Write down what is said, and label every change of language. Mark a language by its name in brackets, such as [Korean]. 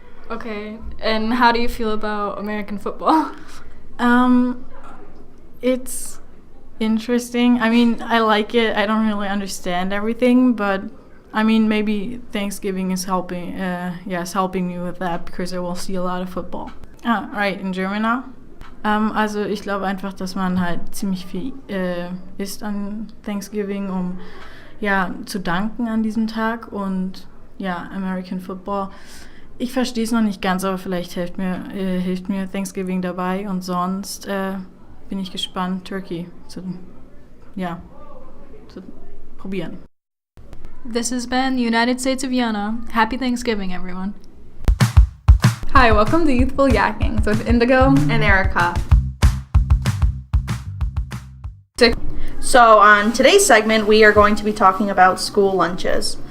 [English] Okay, and how do you feel about American football? It's interesting. I mean, I like it. I don't really understand everything, but I mean, maybe Thanksgiving is helping. It's helping me with that because I will see a lot of football. Right, in German now. [German] Also ich glaube einfach, dass man halt ziemlich viel isst an Thanksgiving, um ja zu danken an diesem Tag und ja American Football. Ich verstehe es noch nicht ganz, aber vielleicht hilft mir Thanksgiving dabei und sonst bin ich gespannt, Turkey zu probieren. [English] This has been the United States of Yana. Happy Thanksgiving, everyone. Hi, welcome to Youthful Yackings with Indigo and Ericka. So on today's segment, we are going to be talking about school lunches.